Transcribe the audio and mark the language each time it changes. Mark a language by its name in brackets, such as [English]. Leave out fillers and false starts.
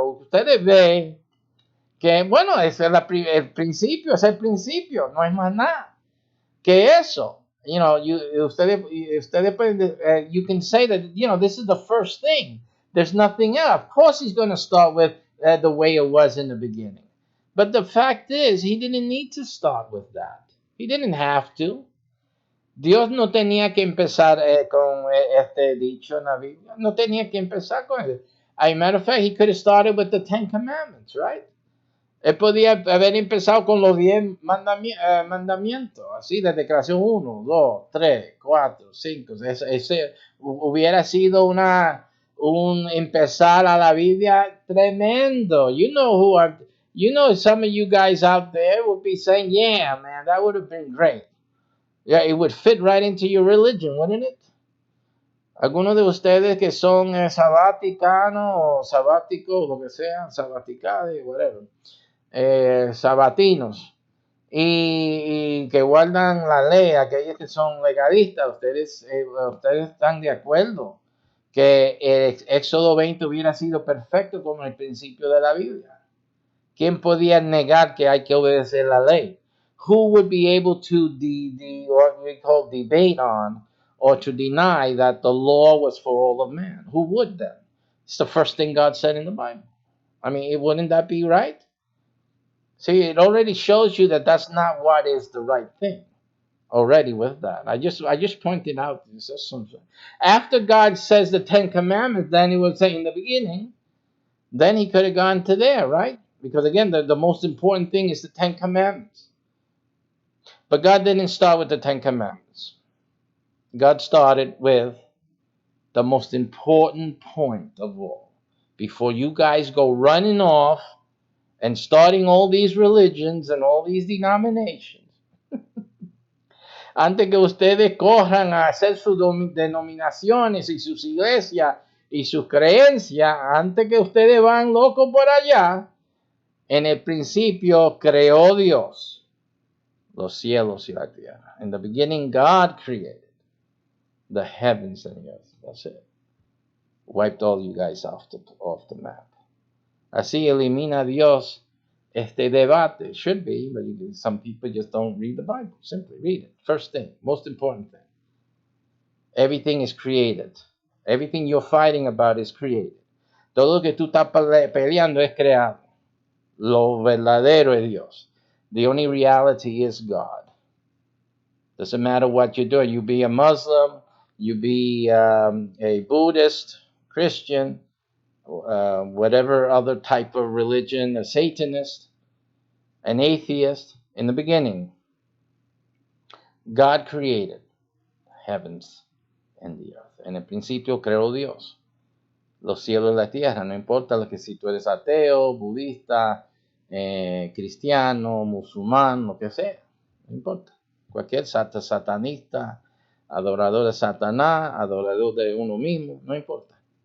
[Spanish] Ustedes ven que, bueno, el principio es el principio, no es más nada que eso. [English] You know, [Spanish] ustedes pueden, [English] you can say that, you know, this is the first thing. There's nothing else. Of course he's going to start with the way it was in the beginning. But the fact is, he didn't need to start with that. He didn't have to. [Spanish] Dios no tenía que empezar con este dicho en la Biblia. No tenía que empezar con eso. [English] As a matter of fact, he could have started with the 10 Commandments, right? [Spanish] Él podía haber empezado con los 10 mandamientos, así de declaración 1, 2, 3, 4, 5. Ese hubiera sido un empezar a la Biblia tremendo. [English] You know, some of you guys out there would be saying, yeah, man, that would have been great. Yeah, it would fit right into your religion, wouldn't it? [Spanish] Algunos de ustedes que son sabaticanos o sabáticos, lo que sea, sabaticales, [English] whatever. [Spanish] Sabatinos y que guardan la ley, aquellos que son legalistas, ustedes están de acuerdo que el Éxodo 20 hubiera sido perfecto como el principio de la Biblia. ¿Quién podía negar que hay que obedecer la ley? [English] Who would be able to what we call debate on or to deny that the law was for all of man? Who would then? It's the first thing God said in the Bible. I mean, wouldn't that be right? See, it already shows you that that's not what is the right thing. Already with that, I just pointed out this. After God says the 10 Commandments, then He would say in the beginning. Then He could have gone to there, right? Because again, the most important thing is the 10 Commandments. But God didn't start with the 10 Commandments. God started with the most important point of all. Before you guys go running off and starting all these religions and all these denominations, [Spanish] antes que ustedes corran a hacer sus denominaciones y sus iglesias y sus creencias, antes que ustedes van locos por allá, en el principio creó Dios los cielos y la tierra. [English] In the beginning, God created the heavens and the earth. That's it. Wiped all you guys off the map. [Spanish] Así elimina Dios este debate. [English] Should be, but some people just don't read the Bible. Simply read it. First thing, most important thing. Everything is created. Everything you're fighting about is created. [Spanish] Todo lo que tú estás peleando es creado. Lo verdadero es Dios. [English] The only reality is God. Doesn't matter what you're doing. You be a Muslim, you be a Buddhist, Christian, whatever other type of religion, a Satanist, an atheist. In the beginning, God created heavens and the earth. [Spanish] En el principio creó Dios los cielos y la tierra. No importa lo que si tú eres ateo, budista, cristiano, musulmán, lo que sea. No importa. Cualquier satanista, adorador de Satanás, adorador de uno mismo, no importa.